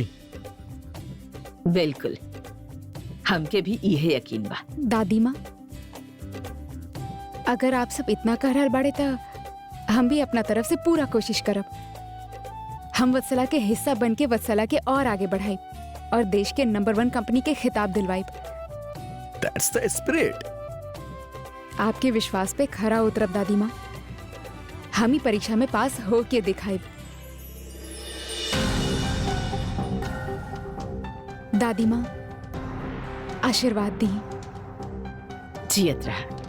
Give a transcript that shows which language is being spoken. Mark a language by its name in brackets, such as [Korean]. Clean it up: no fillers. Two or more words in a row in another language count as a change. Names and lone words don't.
[Bhojpuri] बिल्कुल, हमके भी यही यकीन बा। दादी माँ, अगर आप सब इतना कह रहल बाड़े तो हम भी अपना तरफ से पूरा कोशिश करब। हम वत्सला के हिस्सा बन के वत्सला के और आगे बढ़ाइब और देश के नंबर 1 कंपनी के खिताब दिलवाइब। [English] That's the spirit. [Bhojpuri] आपके विश्वास पे खरा उतरब दादी माँ। हम ही परीक्षा में पास हो के दिखाइब। दादी माँ आशीर्वाद दी। जियत रहा।